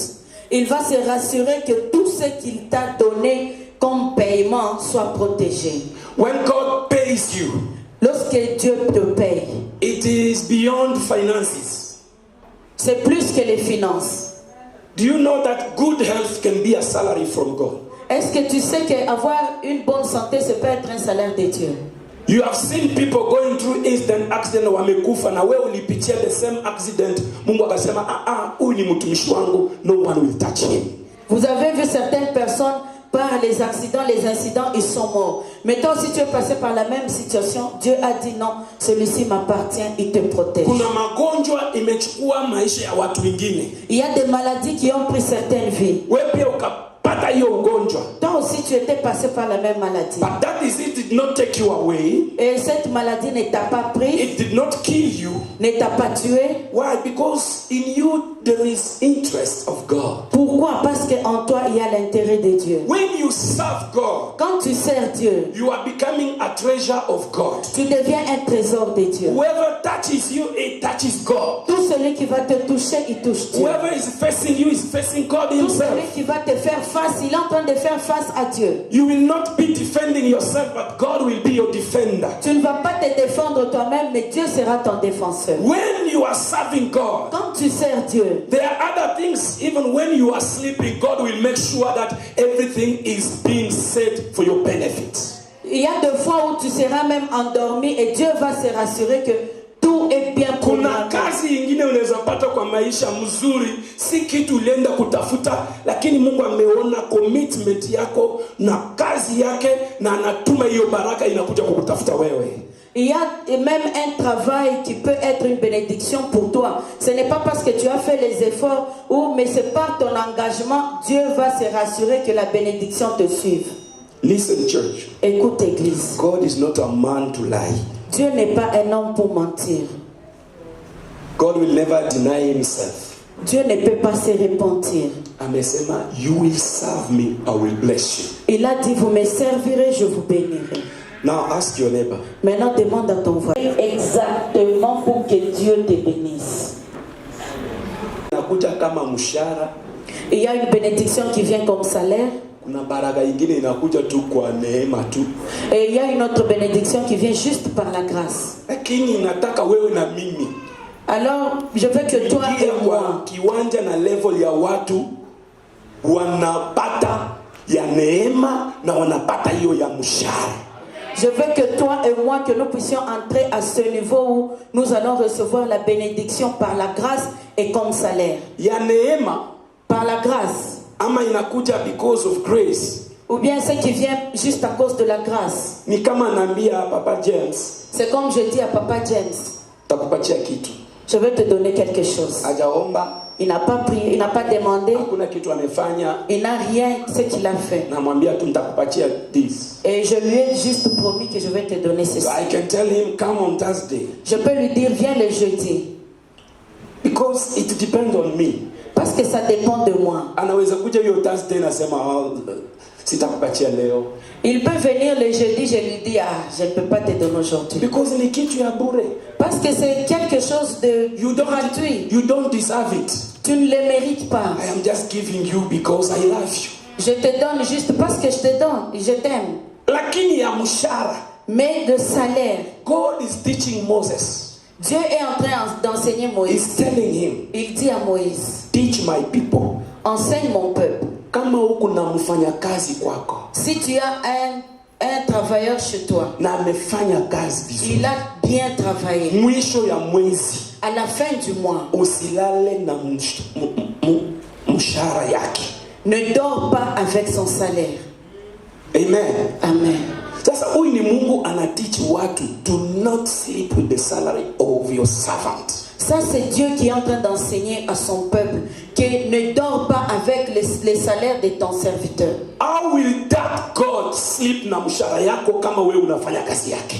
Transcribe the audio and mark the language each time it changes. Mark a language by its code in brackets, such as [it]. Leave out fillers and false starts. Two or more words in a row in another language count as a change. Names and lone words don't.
[fr] il va se rassurer que tout ce qu'il t'a donné comme paiement soit protégé. [en] When God pays you, [fr] Lorsque Dieu te paye, [en] it is beyond finances. [fr] c'est plus que les finances. [en] Do you know that good health can be a salary from God? [fr] Est-ce que tu sais qu'avoir une bonne santé, ça peut être un salaire de Dieu? [en] You have seen people going through instant accident [sw] wamekufa na wewe ulipitia [en] the same accident. [sw] Mungu akasema huyu ni mtumishi wangu, [en] no one will touch him. [fr] Vous avez vu certaines personnes par les accidents, les incidents, ils sont morts. Mais toi aussi tu es passé par la même situation. Dieu a dit non, celui-ci m'appartient, il te protège. [sw] Kuna magonjwa imechukua maisha ya watu wengine. [fr] Il y a des maladies qui ont pris certaines vies. [sw] Wewe pia ukapata hiyo ugonjwa. [fr] Toi aussi tu étais passé par la même maladie. [en] But that is it did not take you away. [fr] Et cette maladie ne t'a pas pris, [en] It did not kill you. [fr] ne t'a pas tué. [en] Why? Because in you there is interest of God. [fr] Pourquoi? Parce qu'en toi il y a l'intérêt de Dieu. [en] When you serve God, [fr] Quand tu sers Dieu, [en] you are becoming a treasure of God. [fr] tu deviens un trésor de Dieu. [en] Whoever touches you, it touches God. [fr] Tout celui qui va te toucher, il touche Dieu. [en] Whoever is facing you is facing God [fr] Tout celui [en] himself. [fr] qui va te faire face, il est en train de faire face à Dieu. [en] You will not be defending yourself, but God will be your defender. [fr] Tu ne vas pas te défendre toi-même, mais Dieu sera ton défenseur. [en] When you are serving God, [fr] Quand tu sers Dieu, [en] there are other things, even when you are sleeping, God will make sure that everything is being set for your benefit. [fr] il y a des fois où tu seras même endormi et Dieu va se rassurer que tout est bien [sw] Kuna [fr] programmé. [sw] kazi ingine unaweza pata kwa maisha mzuri, si kitu ulienda kutafuta, lakini Mungu ameona commitment yako na kazi yake na anatuma hiyo baraka inakuja kukutafuta wewe. [fr] Il y a même un travail qui peut être une bénédiction pour toi. Ce n'est pas parce que tu as fait les efforts, mais c'est par ton engagement, Dieu va se rassurer que la bénédiction te suive. [en] Listen, church. [fr] Écoute, Église. [en] God is not a man to lie. [fr] Dieu n'est pas un homme pour mentir. [en] God will never deny himself. [fr] Dieu ne peut pas se repentir. [sw] Amesema, [en] you will serve me, I will bless you. [fr] Il a dit, vous me servirez, je vous bénirai. [en] Now ask your neighbor. [fr] Maintenant, demande à ton voisin. Exactement pour que Dieu te bénisse. [sw] Inakuja kama mshahara. [fr] Il y a une bénédiction qui vient comme salaire. [sw] Kuna baraka ingine inakuja tu kwa neema tu. [fr] Et il y a une autre bénédiction qui vient juste par la grâce. [sw] Lakini inataka wewe na mimi. [fr] Alors, je veux que toi et moi, [sw] kiwanja na level ya watu wanapata ya neema na wanapata hiyo ya mshahara. [fr] je veux que toi et moi, que nous puissions entrer à ce niveau où nous allons recevoir la bénédiction par la grâce et comme salaire. [sw] Ya neema [fr] Par la grâce. [sw] ama inakuja [en] because of grace. [fr] Ou bien ce qui vient juste à cause de la grâce. [sw] Ni kama naambia Papa James, [fr] C'est comme je dis à Papa James, [sw] takupatia kitu. [fr] je vais te donner quelque chose. [sw] Hajaomba, [fr] Il n'a pas prié, il n'a pas demandé, [sw] hakuna kitu amefanya, [fr] il n'a rien ce qu'il a fait. [sw] namwambia tu nitakupatia this. [fr] Et je lui ai juste promis que je vais te donner ceci. [en] So I can tell him come on Thursday [fr] Je peux lui dire, viens le jeudi. [en] because it depends on me. [fr] Parce que ça dépend de moi. [sw] Anaweza kuja hiyo Thursday nasema sitakupatia leo. [fr] Il peut venir le jeudi, je lui dis, je ne peux pas te donner aujourd'hui. [sw] Because ni kitu ya bure. [fr] Parce que c'est quelque chose de gratuit. [en] You don't deserve it. [fr] Tu ne le mérites pas. [en] I am just giving you because I love you. [fr] Je te donne juste parce que je te donne. Je t'aime. [sw] Lakini ya mshahara, [fr] Mais de salaire, [en] God is teaching Moses. [fr] Dieu est en train d'enseigner [en] He's [fr] Moïse. [en] telling him, [fr] Il dit à Moïse, [en] teach my people. [fr] enseigne mon peuple. [sw] Kama huku na mfanyakazi kwako [fr] Si tu as un travailleur chez toi, [sw] na amefanya kazi vizuri, [fr] il a bien travaillé. [sw] mwisho ya mwezi [fr] À la fin du mois, [sw] usilale na mshahara yake. ne dors pas avec son salaire. Amen. [fr] Amen. [sw] Sasa huyu ni Mungu anateach watu, [en] do not sleep with the salary of your servant. [fr] Ça, c'est Dieu qui est en train d'enseigner à son peuple que ne dors pas avec les salaires de ton serviteur. [en] How will that God sleep [sw] na mshahara yako kama wewe unafanya kazi yake?